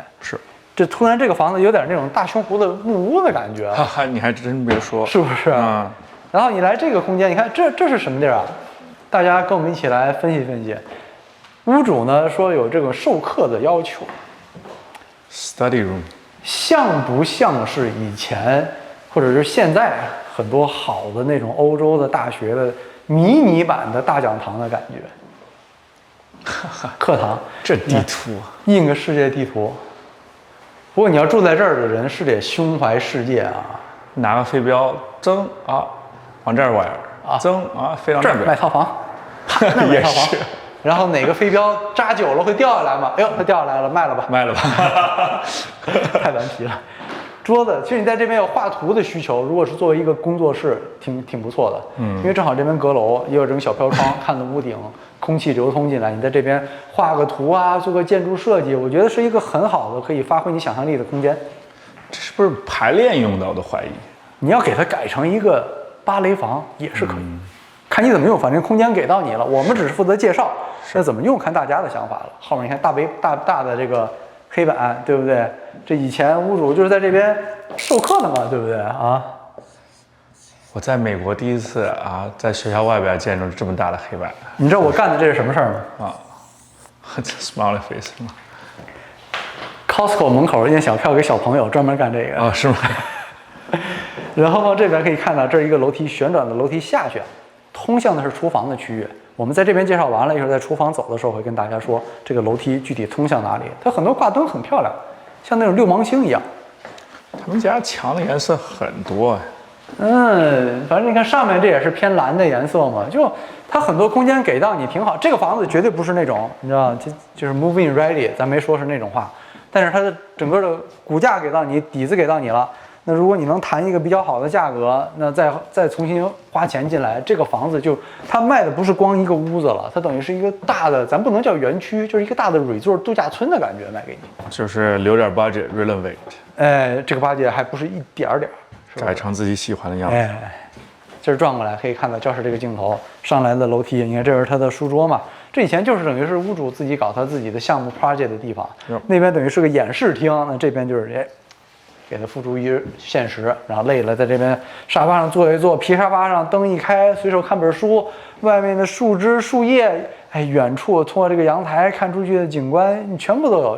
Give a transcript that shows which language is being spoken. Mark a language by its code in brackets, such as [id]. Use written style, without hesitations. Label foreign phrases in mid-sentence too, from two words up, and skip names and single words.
[zh] 是。這突然這個房子有點那種大興湖的木屋的感覺。哈哈，你還真別說，是不是？然後你來這個空間，你看這是什麼地兒啊？大家跟我們一起來分析分析。屋主呢說有這個授課的要求 [en] ，study room， [zh] 像不像是以前或者是現在很多好的那種歐洲的大學的迷你版的大講堂的感覺？課堂，這地圖印個世界地圖。不過你要住在這兒的人是得胸懷世界啊，拿個飛鏢噌啊。往這兒玩啊，噌啊，飛到那邊這兒買套房，那買套房， 然後哪個飞鏢扎久了会掉下来吗？哎呦，它掉下来了，卖了吧，卖了吧，太顽皮了。桌子，其實你在這邊有畫圖的需求，如果是作為一個工作室，挺不錯的。因為正好這邊閣樓也有這種小飄窗，看着屋頂，空氣流通進來，你在這邊畫個圖啊，做個建築設計，我覺得是一個很好的可以發揮你想象力的空間。這是不是排練用的？我都懷疑。你要給它改成一個芭蕾房也是可以，看你怎麼用，反正空間給到你了，我們只是負責介紹，那怎麼用看大家的想法了。後面你看大的這个黑板，对不对？這以前屋主就是在這邊授課的嘛，對不對啊？我在美國第一次啊，在學校外邊見着這麼大的黑板。你知道我幹的這是什麼事兒嗎？啊 ， [en] Smiley face [zh] 嗎？Costco 門口印小票給小朋友，專門幹這個。啊，是嗎？然後往這邊可以看到，這是一個樓梯，旋轉的樓梯下去，通向的是廚房的區域。我們在這邊介紹完了，一會兒在廚房走的時候會跟大家說這個樓梯具體通向哪裡。它很多掛燈很漂亮，像那種六芒星一樣。他們家牆的顏色很多。反正你看上面這也是偏藍的顏色嘛，就它很多空間給到你挺好。這個房子絕對不是那種你知道，就是 [en] move-in ready， [zh] 咱沒說是那種話，但是它的整個的骨架給到你，底子給到你了。那如果你能談一個比較好的價格，那再重新花錢進來，這個房子就它賣的不是光一個屋子了，它等於是一個大的，咱不能叫園區，就是一個大的 resort 度假村的感覺賣給你，就是留點 [en] budget renovate。 [zh] 這個 budget還不是一點點，改成自己喜歡的樣子。這轉過來可以看到教室這個鏡頭，上來的樓梯，你看這是他的書桌嘛，這以前就是等於是屋主自己搞他自己的項目 project 的地方，那邊等於是個演示廳，那這邊就是給他付諸於現實，然後累了在這邊沙發上坐一坐，皮沙發上燈一開，隨手看本書，外面的樹枝樹葉，遠處通過這個陽台看出去的景觀，你全部都有。